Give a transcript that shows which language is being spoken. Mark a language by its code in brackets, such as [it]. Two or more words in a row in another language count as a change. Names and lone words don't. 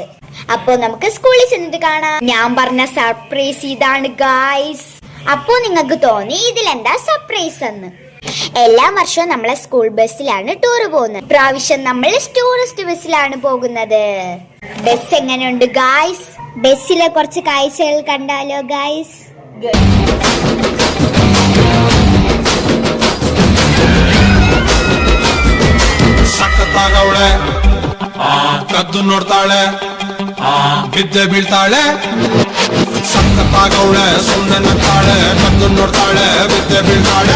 [ml] അപ്പോ നമുക്ക് സ്കൂളിൽ ചെന്നിട്ട് കാണാം. ഞാൻ പറഞ്ഞ സർപ്രൈസ് ഇതാണ് ഗായ്സ്. അപ്പോ നിങ്ങൾക്ക് തോന്നി ഇതിലെന്താ സർപ്രൈസ് എന്ന്. എല്ലാ വർഷവും നമ്മളെ സ്കൂൾ ബസ്സിലാണ് ടൂർ പോകുന്നത്. പ്രാവശ്യം നമ്മൾ ടൂറിസ്റ്റ് ബസ്സിലാണ് പോകുന്നത്. ബസ് എങ്ങനെയുണ്ട് ഗായ്സ്? ബസ്സിലെ കുറച്ച് കാഴ്ചകൾ കണ്ടാലോ ഗായ്സ്? [kn] ಸಕ್ಕತ್ತಾಗವಳೆ, ಕದ್ದು ನೋಡ್ತಾಳೆ, ಬಿದ್ದೆ ಬೀಳ್ತಾಳೆ. ಸಕ್ಕತ್ತಾಗವಳೆ, ಸುಮ್ಮನೆ ನಗ್ತಾಳೆ, ಕದ್ದು ನೋಡ್ತಾಳೆ, ಬಿದ್ದೆ ಬೀಳ್ತಾಳೆ.